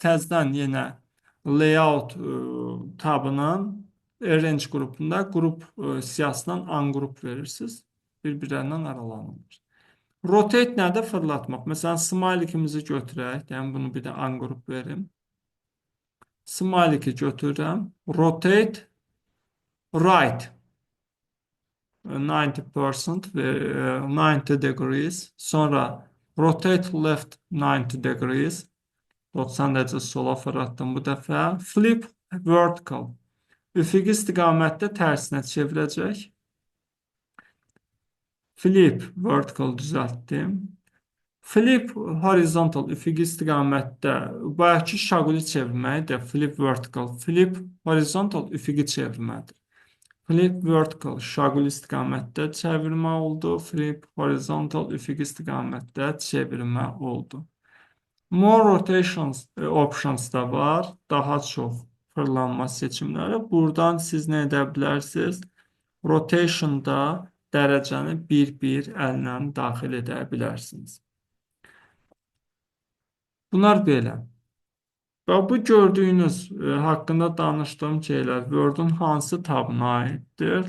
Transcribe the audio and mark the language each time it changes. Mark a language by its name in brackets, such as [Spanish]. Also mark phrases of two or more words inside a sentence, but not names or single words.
[Azerbaijani] Təzədən yenə layout tabının arrange qrupunda qrup siyahısından ungrup verirsiniz. Bir-birlərindən aralanır. Rotate nədir? Fırlatmaq. Məsələn, smilikimizi götürək. Yəni, bunu bir də ungrup verim. Smiliki götürürəm. [English] Rotate right 90% və 90 degrees. Sonra rotate left 90 degrees. [Azerbaijani] 90 dərəcə sola fırlatdım bu dəfə. [English] Flip vertical. [Azerbaijani] Üfüqi istiqamətdə tərsinə çevirəcək. [English] Flip vertical düzəltdim. Flip horizontal [Azerbaijani] üfüqi istiqamətdə bayaqki şaquli çevirməkdir. [English] Flip vertical. Flip horizontal üfüqi çevirmədir. Flip vertical [Azerbaijani] şaquli istiqamətdə çevirmə oldu. [English] Flip horizontal [Azerbaijani] üfüqi istiqamətdə çevirmə oldu. [English] More rotations options da var. [Azerbaijani] Daha çox fırlanma seçimləri. Buradan siz nə edə bilərsiniz? Rotation'da dərəcəni bir-bir əllə daxil edə bilərsiniz. Bunlar belə. Və bu gördüyünüz haqqında danışdığım şeylər Word-un hansı tabına aiddir?